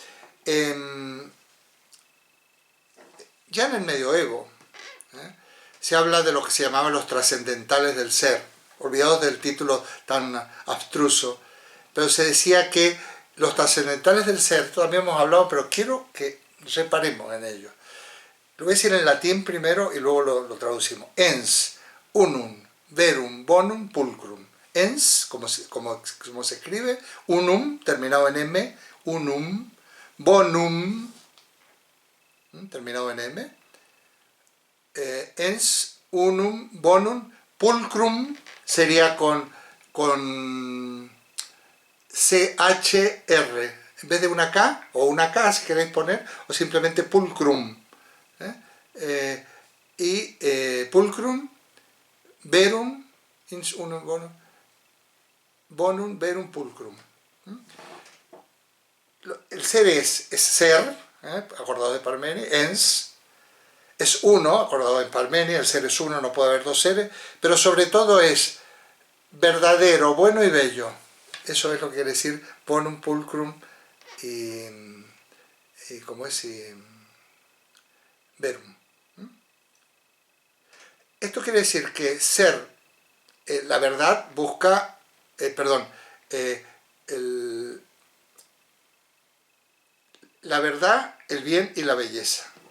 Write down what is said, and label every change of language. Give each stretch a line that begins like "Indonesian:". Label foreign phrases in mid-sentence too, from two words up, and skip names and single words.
Spanish: Ya en el medioevo se habla de lo que se llamaban los trascendentales del ser, olvidados del título tan abstruso, pero se decía que los trascendentales del ser, todavía hemos hablado, pero quiero que reparemos en ello. Lo voy a decir en latín primero y luego lo traducimos.
Latin: Ens, unum, verum, bonum, pulcrum.
Spanish: Ens, como se escribe, unum, terminado en m,
Latin: unum, bonum,
Spanish: terminado en m, ens,
Latin: unum, bonum, pulcrum
Spanish: sería con CHR, en vez de una K, o una K si queréis poner, o simplemente pulcrum.
Latin: Pulcrum, verum, ins unum bonum, bonum, verum, pulcrum.
Spanish: El ser es ser, acordado de Parménides, ens, es uno, acordado de Parménides, el ser es uno, no puede haber dos seres, pero sobre todo es verdadero, bueno y bello. Eso es lo que quiere decir
Latin: bonum, pulcrum
Spanish: y ¿cómo es?
Latin: Verum.
Spanish: Esto quiere decir que ser, la verdad busca, la verdad, el bien y la belleza.